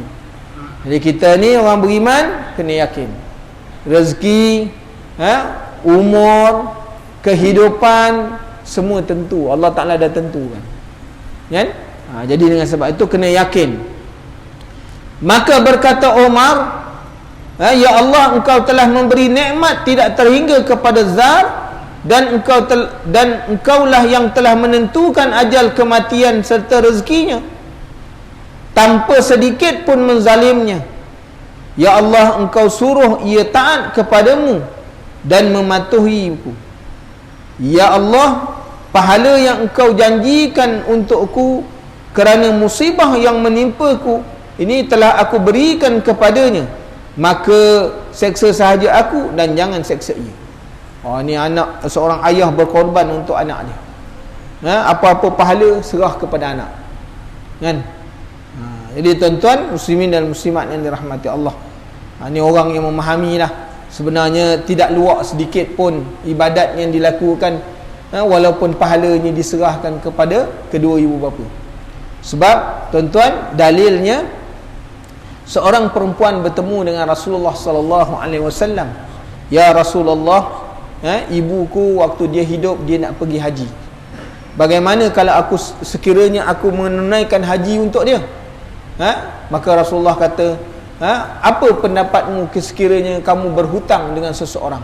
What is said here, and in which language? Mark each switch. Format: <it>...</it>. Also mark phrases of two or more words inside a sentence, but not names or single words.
<ms>Jadi kita ni orang beriman kena yakin rezeki, umur, kehidupan semua tentu,</ms> <ar>الله تعالى</ar> <ms>dah tentukan. Kan? Jadi dengan sebab itu kena yakin. Maka berkata Umar,</ms> <ar>يا الله,</ar> <ms>engkau telah memberi nikmat tidak terhingga kepada zat, dan engkaulah yang telah menentukan ajal kematian serta rezekinya tanpa sedikit pun menzalimnya.</ms> <ar>يا الله,</ar> <ms>engkau suruh ia taat kepadamu dan mematuhiku.</ms> <ar>يا الله,</ar> <ms>pahala yang engkau janjikan untukku kerana musibah yang menimpaku ini telah aku berikan kepadanya, maka seksa sahaja aku dan jangan seksa ia. Ni anak, seorang ayah berkorban untuk anak dia. Apa-apa pahala serah kepada anak. Kan? Jadi tuan-tuan muslimin dan muslimat yang dirahmati Allah, ni orang yang memahami lah. Sebenarnya tidak luak sedikit pun ibadat yang dilakukan, walaupun pahalanya diserahkan kepada kedua ibu bapa. Sebab tuan-tuan, dalilnya seorang perempuan bertemu dengan Rasulullah</ms> <ar>صلى الله عليه وسلم.</ar> <ms>Ya Rasulullah, ibuku waktu dia hidup dia nak pergi haji. Bagaimana kalau aku sekiranya aku menunaikan haji untuk dia? Maka Rasulullah kata, apa pendapatmu sekiranya kamu berhutang dengan seseorang?</ms>